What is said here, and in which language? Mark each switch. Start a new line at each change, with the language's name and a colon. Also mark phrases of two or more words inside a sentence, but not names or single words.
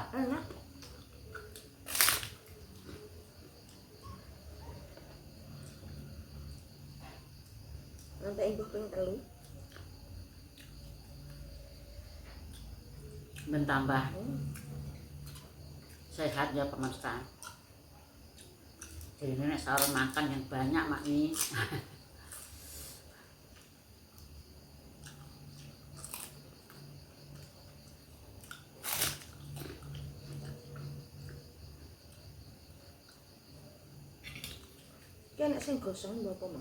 Indonesian: Enak. Nanti ibu
Javanese: ping telu.
Indonesian: Ben tambah sehat ya pemirsa. Jadi nenek sahur makan yang banyak mak ini.
Javanese: Ki enak sing gosong lho apa, Mang?